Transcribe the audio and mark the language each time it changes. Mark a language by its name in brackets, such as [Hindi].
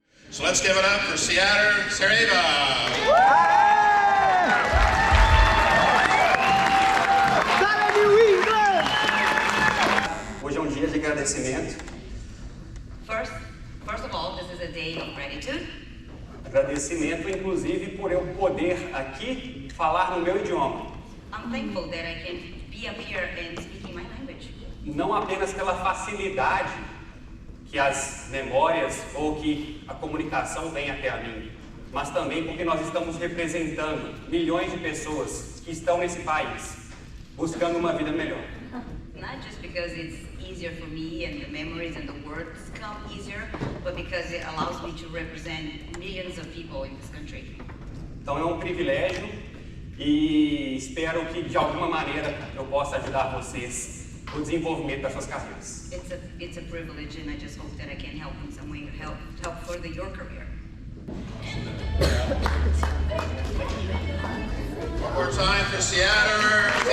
[English] So let's give it up for Siqueira. [Portuguese] Hoje é dia de agradecimento. [English] First of all, this is a day of gratitude. [Portuguese] Agradecimento, inclusive, por eu poder aqui falar no meu idioma. [English] I'm thankful that I can be up here and speaking my language. [Portuguese] Não apenas pela facilidade que as memórias ou que a comunicação vem até a mim, mas também porque nós estamos representando milhões de pessoas que estão nesse país, buscando uma vida melhor. [English] Not just because it's easier for me and the memories and the words come easier, but because it allows me to represent millions of people in this country. [Portuguese] Então é um privilégio e espero que de alguma maneira eu possa ajudar vocês no desenvolvimento das suas carreiras. [English] It's a privilege, and I just hope that I can help in some way to help further your career. One more time for Siqueira.